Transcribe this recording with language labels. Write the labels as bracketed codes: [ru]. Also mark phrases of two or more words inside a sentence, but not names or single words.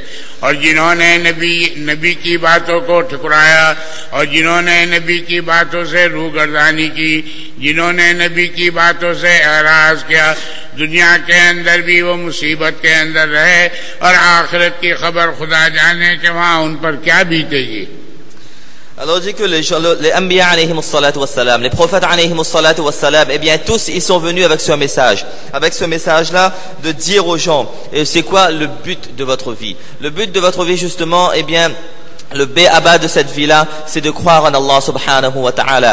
[ur] اور جنہوں نے نبی کی باتوں کو ٹھکرایا اور جنہوں نے نبی کی باتوں سے روگردانی کی، جنہوں نے نبی کی باتوں سے اعراض کیا، دنیا کے اندر بھی وہ مصیبت کے اندر رہے اور آخرت کی خبر خدا جانے کہ وہاں ان پر کیا بیتے گی۔ [fr] Alors dit que les Anbiya [ar] عليهم الصلاة والسلام, [fr] les prophètes [ar] عليهم الصلاة والسلام, [fr] eh bien tous ils sont venus avec ce message-là de dire aux gens, c'est quoi le but de votre vie? Le but de votre vie justement, eh bien le B.A.B.A de cette vie-là, c'est de croire en Allah [ar] سبحانه وتعالى.